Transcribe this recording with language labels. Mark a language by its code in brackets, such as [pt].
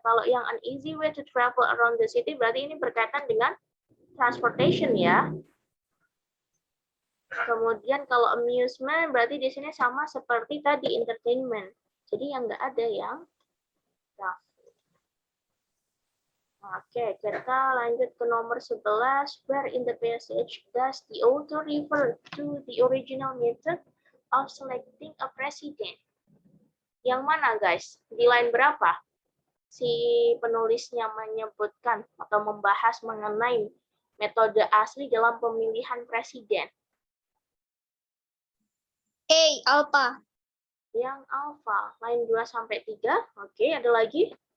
[id] Kalau yang [en] an easy way to travel around the city [id] berarti ini berkaitan dengan transportation ya. Kemudian kalau amusement berarti di sini sama seperti tadi entertainment. Jadi yang nggak ada yang travel. Oke, kita lanjut ke nomor 11. [en] Where in the passage does the author refer to the original method of selecting a president? [id] Yang mana, guys? Di line berapa? Si penulisnya menyebutkan atau membahas mengenai metode asli dalam pemilihan presiden. Alpha. Yang alpha, line 2 sampai 3. Oke, ada lagi?